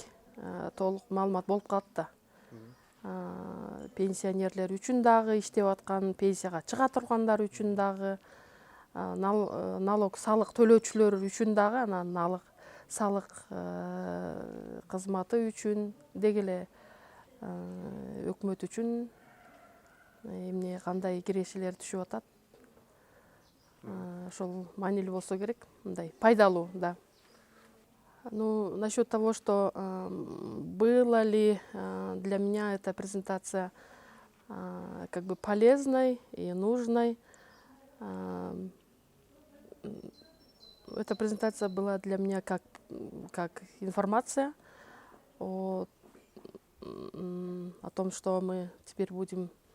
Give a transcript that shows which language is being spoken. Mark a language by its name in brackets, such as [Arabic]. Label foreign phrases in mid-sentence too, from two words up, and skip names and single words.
[Kyrgyz] Толук маалымат болуп калат да. Пенсионерлер үчүн дагы, иштеп аткан, пенсияга чыга тургандар үчүн дагы, налог салык төлөөчүлөр үчүн дагы, анан салык кызматы үчүн деги эле өкмөт үчүн эмне кандай кирешелер түшүп атат. Ошол маанилүү болсо керек, мындай пайдалуу, да. [Russian] Ну, насчет того, что было ли для меня эта презентация как бы полезной и нужной. Эта презентация была для меня как информация о том, что мы теперь будем